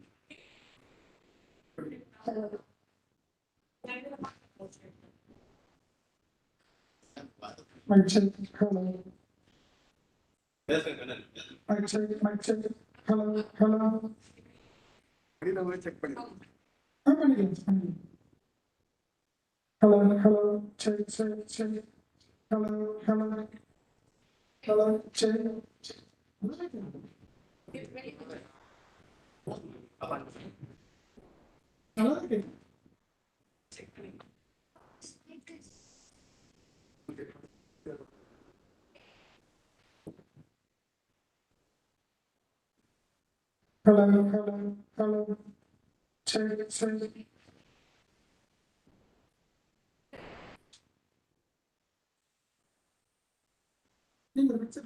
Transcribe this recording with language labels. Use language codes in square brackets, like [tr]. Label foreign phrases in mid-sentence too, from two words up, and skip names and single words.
[en] Hello. Mic check. Hello. Yes, sir, Madam. Mic check. Hello. [ta] Check பண்ணி. பண்ணிக்கலாம். [en] Hello. Check. Hello. Check. [ta] நல்லா இருக்கு. [en] Hello. [ta] Check. நீங்க mixer